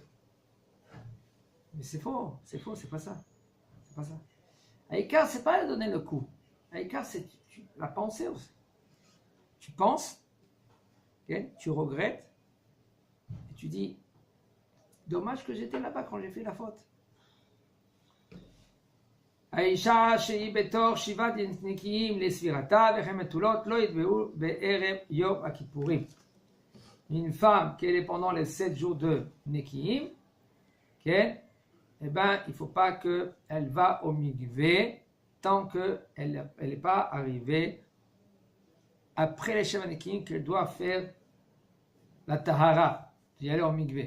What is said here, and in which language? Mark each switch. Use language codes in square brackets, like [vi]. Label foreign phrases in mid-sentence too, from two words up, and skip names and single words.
[fr] Mais c'est faux, c'est pas ça. C'est pas ça. Aïkar, c'est pas donner le coup. Aïkar, c'est la pensée aussi. Tu penses, okay, tu regrettes, et tu dis, dommage que j'étais là-bas quand j'ai fait la faute. [he] האישה שהיא בתור 7 נקיים לספירתה וכן בתולות לא יטבעו בערב יום הכיפורים. [fr] Une femme qui est pendant les 7 jours de Nekiim, okay, eh ben, il ne faut pas qu'elle va au mikvé tant qu'elle n'est pas arrivée après les [he] שבעה נקיים [fr] qu'elle doit faire la tahara, d'y aller au mikvé.